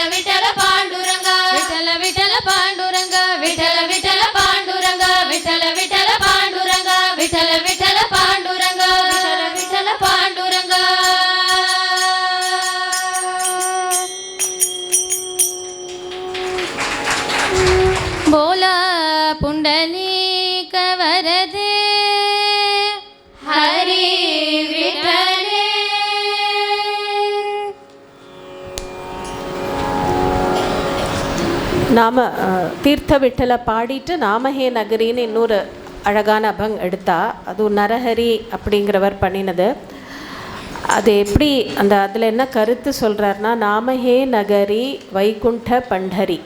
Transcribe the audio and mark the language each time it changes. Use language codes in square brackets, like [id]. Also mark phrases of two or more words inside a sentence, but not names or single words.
[mr] विठ्ठल पांडुरंगा विठ्ठल विठ्ठल पांडुरंगा विठ्ठल विठ्ठल पांडुरंगा विठ्ठल विठ्ठल पांडुरंगा विठ्ठल विठ्ठल पांडुरंगा विठ्ठल विठ्ठल पांडुरंगा बोला पुंडलिक वरदे हरी विठ्ठले [ta] நாம் தீர்த்த விட்டலை பாடிட்டு நாமஹே நகரின்னு இன்னொரு அழகான அபங் எடுத்தா அது நரஹரி அப்படிங்கிறவர் பண்ணினது. அது எப்படி அந்த அதில் என்ன கருத்து சொல்கிறாருன்னா, [mr] नामाचे नगरी वैकुंठ पंढरी.